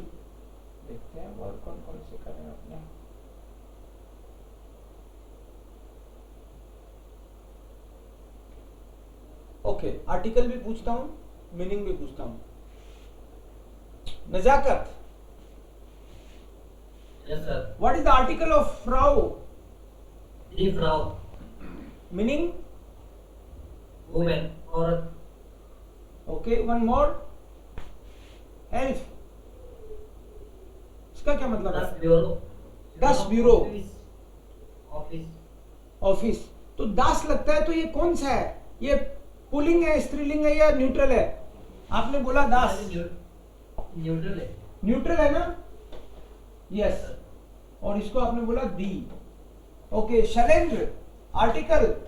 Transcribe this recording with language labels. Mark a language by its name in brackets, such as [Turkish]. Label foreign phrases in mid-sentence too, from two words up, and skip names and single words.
[Hindi] देखते हैं वर्ड कौन कौन से कर रहे हैं अपने। ओके, आर्टिकल भी पूछता हूं, मीनिंग भी पूछता हूं। नजाकत, [English] Yes, sir. what is the article of फ्राउ? [German] Die Frau, [English] मीनिंग? woman, औरत. okay, one more. [Hindi] एल्फ, इसका क्या मतलब [German] Das [Hindi] है? [German] Büro. Das Büro. [English] Office. ऑफिस। [Hindi] तो दास लगता है तो ये कौन सा है? ये पुलिंग है, स्त्रीलिंग है या न्यूट्रल है? आपने बोला दास। न्यूट्रल है. न्यूट्रल है ना? यस। और इसको आपने बोला दी। ओके, शैलेंद्र, आर्टिकल।